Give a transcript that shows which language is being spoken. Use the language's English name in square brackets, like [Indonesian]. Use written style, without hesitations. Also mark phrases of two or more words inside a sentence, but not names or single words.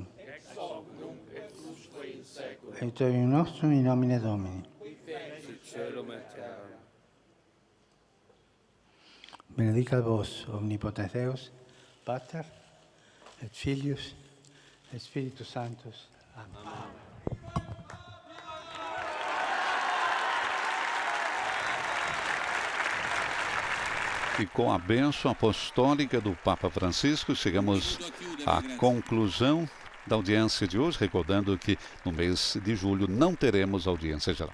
[Latin] Ex hoc nunc et usque in seculum. Aiutorium nostrum in nomine Domini. Qui fecit caelum et terra. Benedicat vos, omnipotens Deus, Pater, et Filius, et Spiritus Sanctus. Amen. [Portuguese] E com a bênção apostólica do Papa Francisco, chegamos à conclusão da audiência de hoje, recordando que no mês de julho não teremos audiência geral.